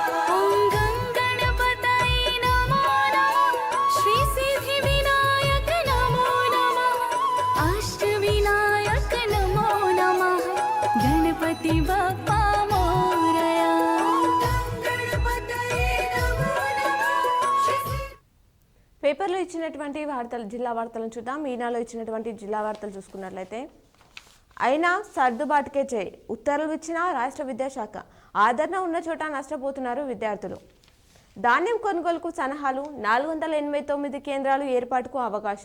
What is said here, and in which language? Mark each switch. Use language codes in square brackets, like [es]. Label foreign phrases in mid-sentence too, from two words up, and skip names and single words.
[sa] ॐ गं गणपतये नमो नमः श्री सिद्धि विनायक नमो नमः अष्टविनायक नमो नमः [mr] गणपति बाप्पा मोरया। [sa] गणपतये नमो नमः श्री [te] పేపర్లో ఇచ్చినటువంటి వార్తలు జిల్లా వార్తలను చూద్దాం. ఈనాలో ఇచ్చినటువంటి జిల్లా వార్తలు చూసుకున్నట్లయితే అయినా సర్దుబాటుకే చేయి ఉత్తర్వులు ఇచ్చిన రాష్ట్ర విద్యాశాఖ ఆదరణ ఉన్న చోట నష్టపోతున్నారు విద్యార్థులు. ధాన్యం కొనుగోలుకు సలహాలు 489 కేంద్రాలు ఏర్పాటుకు అవకాశం.